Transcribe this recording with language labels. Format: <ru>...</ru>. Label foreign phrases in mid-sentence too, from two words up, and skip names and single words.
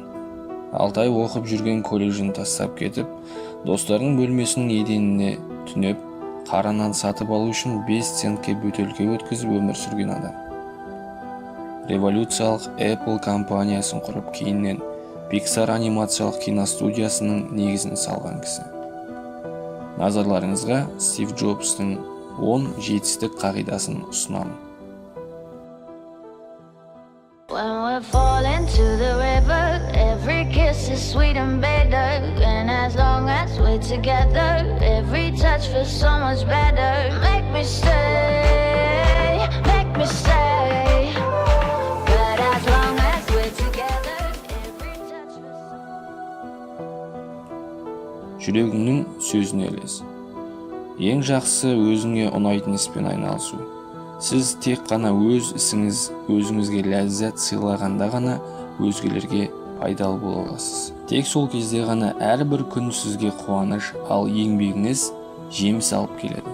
<kk>6 ай оқып жүрген колледжін тастап кетіп, достарының бөлмесінің еденіне түнеп, қара нан сатып алу үшін 5 центке бөтелке өткізіп өмір сүрген адам. Революциялық Apple компаниясын құрып, кейіннен Pixar анимациялық киностудиясының негізін салған кісі. Назарларыңызға Стив Джобстың 10 жетістік қағидасын ұсынамын.</kk> <en>When we fall into the river, every kiss is sweet and bitter. And as long as we're together, every touch feels so much better. Make me stay, make me stay. But as long as we're together, every touch feels so</en> <kk>Жүрегіңнің сөзіне ілес. Ең жақсы өзіңе ұнайтын іспен айналысу. Сіз тек қана өз ісіңіз өзіңізге ләззат сыйлағанда ғана өзгелерге пайдалы бола аласыз. Тек сол кезде ғана әрбір күн сізге қуаныш, ал еңбегіңіз жеміс алып келеді.</kk>